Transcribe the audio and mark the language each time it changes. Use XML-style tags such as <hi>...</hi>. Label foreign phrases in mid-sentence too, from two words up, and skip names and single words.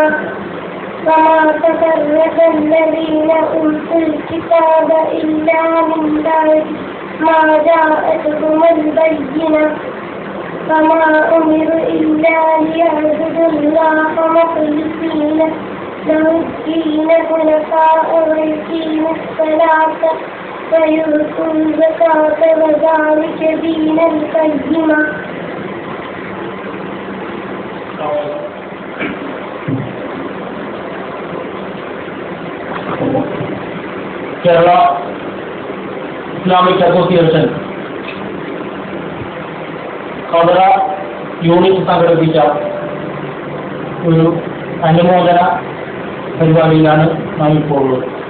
<ar>وما تفرق الذين أوتوا الكتاب إلا من بعد ما جاءتهم البينة وما أمروا إلا ليعبدوا الله مخلصين له الدين حنفاء ويقيموا الصلاة ويؤتوا الزكاة وذلك دين القيمة.</ar> <ml>കേരള ഇസ്ലാമിക് അസോസിയേഷൻ ഖദറ യൂണിറ്റ് സംഘടിപ്പിച്ച ഒരു അനുമോദന പരിപാടിയിലാണ് നാം ഇപ്പോൾ ഉള്ളത്.</ml>